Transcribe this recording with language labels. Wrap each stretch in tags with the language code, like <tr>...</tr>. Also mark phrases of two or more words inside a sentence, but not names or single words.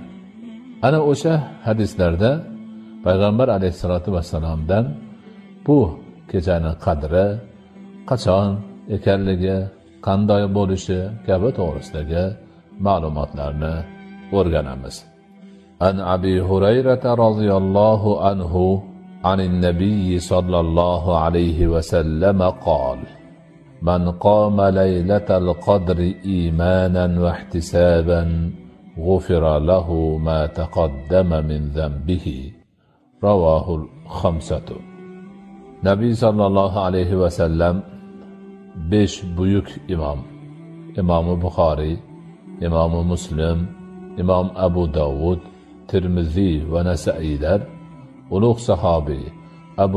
<uz>Ana o'sha hadislarda Payg'ambar alayhisolatu vassalomdan bu kechani qadri, qachon ekanligi, qanday bo'lishi kabi to'g'risidagi ma'lumotlarni o'rganamiz.</uz> <ar>عن أبي هريرة رضي الله عنه عن النبي صلى الله عليه وسلم قال من قام ليلة القدر إيمانا واحتسابا غفر له ما تقدم من ذنبه. رواه الخمسة.</ar> <uz>Nabiy sallallohu alayhi va sallam 5 buyuk imom, Imom Buxoriy, Imom Muslim, Imom Abu Dovud, Tirmiziy va Nasailar ulug' sahobiy Abu</uz>